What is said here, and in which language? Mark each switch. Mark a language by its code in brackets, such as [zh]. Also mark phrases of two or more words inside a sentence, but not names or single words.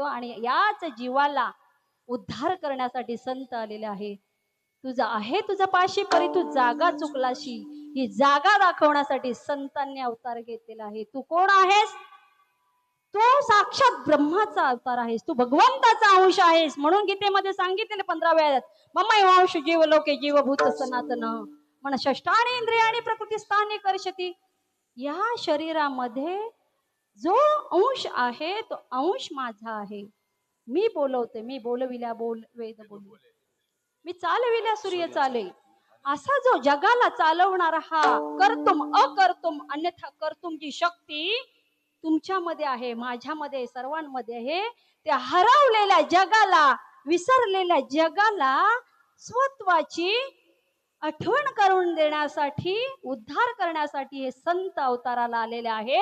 [mr] आणि याच जीवाला उद्धार करण्यासाठी संत आलेले आहे. तुझा आहे तुझा पाशी परी तू जागा चुकलाशी, ही जागा दाखवण्यासाठी संतांनी अवतार घेतलेला आहे. तू कोण आहेस, तू साक्षात ब्रह्माचा अवतार आहेस, तू भगवंताचा अंश आहेस. म्हणून गीतेमध्ये सांगितलेले 15 वेळात [sa] मम अंश जीव लोके जीवभूत सनातन मन षष्ठानी इंद्रियाणी प्रकृतीस्थानी कर्षती. [mr] या शरीरामध्ये जो अंश आहे तो अंश माझा आहे. मी बोलवते, मी बोलविल्या बोल वेद बोल, मी चालविल्या सूर्य चाले. असा जो जगाला चालवणारा हा [sa] कर्तुम अकर्तुम अन्यथा [mr] कर्तुमची शक्ती तुमच्यामध्ये आहे, माझ्यामध्ये, सर्वांमध्ये आहे. त्या हरवलेल्या जगाला, विसरलेल्या जगाला स्वत्वाची आठवण करून देण्यासाठी, उद्धार करण्यासाठी हे संत अवताराला आलेले आहेत.